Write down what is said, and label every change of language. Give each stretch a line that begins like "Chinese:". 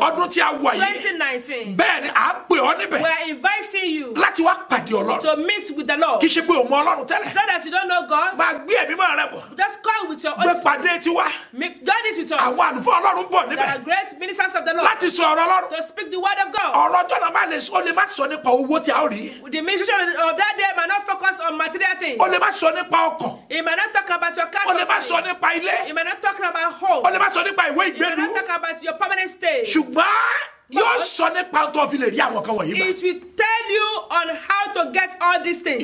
Yoruba: ọdún tí a wà yìí 2019, bẹ́ẹ̀ ni à ń pè ọ́
English: we
Yoruba: níbẹ̀
English: are inviting you
Yoruba: láti wá pàdé ọlọ́run
English: to meet with the Lord.
Yoruba: kì í ṣe pé o mọ ọlọ́run tẹ́lẹ̀
English: It's not that you don't know God,
Yoruba: máa gbé ẹ̀mí mọ́ rẹ bọ̀
English: just come with your
Yoruba: gbé
English: own.
Yoruba: pàdé tiwa
English: Join it with us.
Yoruba: àwọn àlùfáà ọlọ́run bọ̀
English: There
Yoruba: níbẹ̀
English: are great ministers of the Lord
Yoruba: láti sọ ọ̀rọ̀ ọlọ́run
English: to speak the word of God.
Yoruba: ọ̀rọ̀ ọjọ́ náà ó lè má sọ nípa owó tí a ó rí
English: The ministration of that day might not focus on material things.
Yoruba: ó lè má sọ nípa ọkọ̀
English: It might not talk about your car.
Yoruba: ó lè má sọ nípa ilé
English: It might not talk about home.
Yoruba: ó lè má sọ nípa ìwé
English: It might
Yoruba: ìgbélu
English: not talk about your permanent stay.
Yoruba: ṣùgbọ́n yóò sọ nípa tó fi lè rí àwọn kan wọ̀nyí gbà
English: It will tell you on how to get all these things.